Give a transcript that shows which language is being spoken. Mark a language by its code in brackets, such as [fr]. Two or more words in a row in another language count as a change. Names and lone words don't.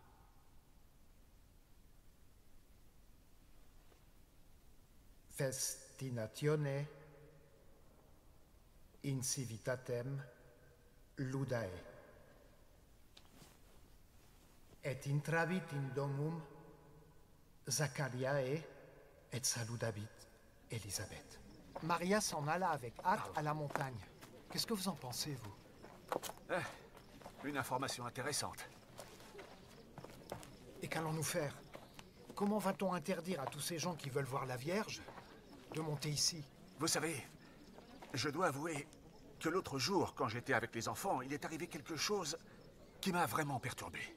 [la] Festinatione in civitatem ludae. Et intravit in domum Zachariae et saludabit Élisabeth. [fr] Maria s'en alla avec hâte à la montagne. Qu'est-ce que vous en pensez, vous? Une information intéressante. Et qu'allons-nous faire? Comment va-t-on interdire à tous ces gens qui veulent voir la Vierge de monter ici? Vous savez, je dois avouer que l'autre jour, quand j'étais avec les enfants, il est arrivé quelque chose qui m'a vraiment perturbé.